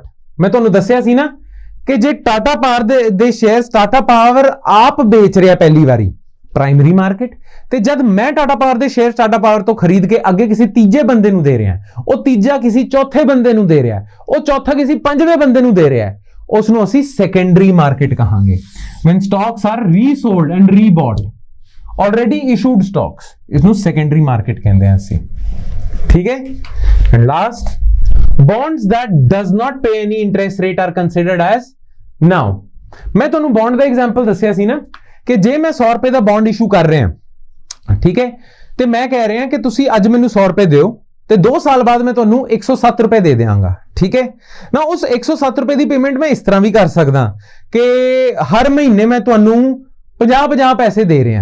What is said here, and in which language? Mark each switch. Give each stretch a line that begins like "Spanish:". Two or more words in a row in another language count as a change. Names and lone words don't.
Punjabi: ਮੈਂ ਤੁਹਾਨੂੰ ਦੱਸਿਆ ਸੀ ਨਾ ਕਿ ਜੇ ਟਾਟਾ ਪਾਵਰ ਦੇ ਸ਼ੇਅਰਸ ਟਾਟਾ ਪਾਵਰ ਆਪ ਵੇਚ ਰਿਹਾ ਪਹਿਲੀ ਵਾਰੀ,
English: primary market,
Punjabi: ਤੇ ਜਦ ਮੈਂ ਟਾਟਾ ਪਾਵਰ ਦੇ ਸ਼ੇਅਰ ਟਾਟਾ ਪਾਵਰ ਤੋਂ ਖਰੀਦ ਕੇ ਅੱਗੇ ਕਿਸੇ ਤੀਜੇ ਬੰਦੇ ਨੂੰ ਦੇ ਰਿਹਾ, ਉਹ ਤੀਜਾ ਕਿਸੇ ਚੌਥੇ ਬੰਦੇ ਨੂੰ ਦੇ ਰਿਹਾ, ਉਹ ਚੌਥਾ ਕਿਸੇ ਪੰਜਵੇਂ ਬੰਦੇ ਨੂੰ ਦੇ ਰਿਹਾ, ਉਸ ਨੂੰ ਅਸੀਂ
English: secondary market
Punjabi: ਕਹਾਂਗੇ।
English: when stocks are resold and rebought, already issued stocks,
Punjabi: ਇਸ ਨੂੰ
English: secondary market
Punjabi: ਕਹਿੰਦੇ ਆ ਅਸੀਂ। ਠੀਕ ਹੈ,
English: and last, bonds that does not pay any interest rate are considered as।
Punjabi: now ਮੈਂ ਤੁਹਾਨੂੰ ਬੌਂਡ ਦਾ ਐਗਜ਼ਾਮਪਲ ਦੱਸਿਆ ਸੀ ਨਾ ਕਿ ਜੇ ਮੈਂ 100 ਰੁਪਏ ਦਾ
English: bond issue
Punjabi: ਕਰ ਰਿਹਾ, ਠੀਕ ਹੈ, ਤੇ ਮੈਂ ਕਹਿ ਰਿਹਾ ਕਿ ਤੁਸੀਂ ਅੱਜ ਮੈਨੂੰ 100 ਰੁਪਏ ਦਿਓ ਤੇ 2 ਸਾਲ ਬਾਅਦ ਮੈਂ ਤੁਹਾਨੂੰ 107 ਰੁਪਏ ਦੇ ਦੇਵਾਂਗਾ। ਠੀਕ ਹੈ ਨਾ, ਉਸ 107 ਰੁਪਏ ਦੀ ਪੇਮੈਂਟ ਮੈਂ ਇਸ ਤਰ੍ਹਾਂ ਵੀ ਕਰ ਸਕਦਾ ਕਿ ਹਰ ਮਹੀਨੇ ਮੈਂ ਤੁਹਾਨੂੰ 50 ਪੈਸੇ ਦੇ ਰਿਹਾ।